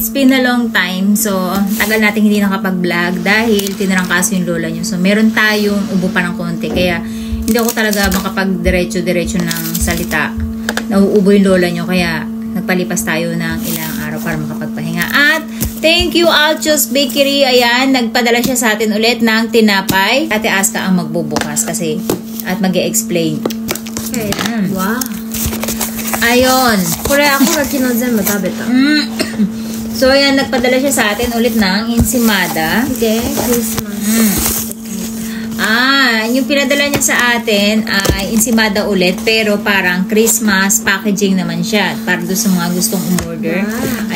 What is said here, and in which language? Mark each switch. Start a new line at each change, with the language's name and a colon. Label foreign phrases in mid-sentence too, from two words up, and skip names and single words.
English: been a long time.
Filipino: So, tagal natin hindi nakapag-vlog dahil tinarangkaso yung lola nyo. So, meron tayong ubo pa ng konti. Kaya, hindi ako talaga makapag-diretso-diretso ng salita. Nauubo yung lola nyo. Kaya, nagpalipas tayo ng ilang araw para makapagpahinga. At,
English: thank you, Alchos Bakery.
Filipino: Ayan, nagpadala siya sa atin ulit ng tinapay. Ate Aska ang magbubukas kasi, at mag-e-explain. Ayan. Wow. Ayun.
Japanese: これあこが昨日全部食べた.
Filipino: So, ayan, nagpadala siya sa atin ulit ng ensimada.
English: Okay, Christmas.
Filipino: Yung pinadala niya sa atin ay ensimada ulit, pero parang
English: Christmas packaging
Filipino: naman siya. Para doon sa mga gustong umorder. Wow.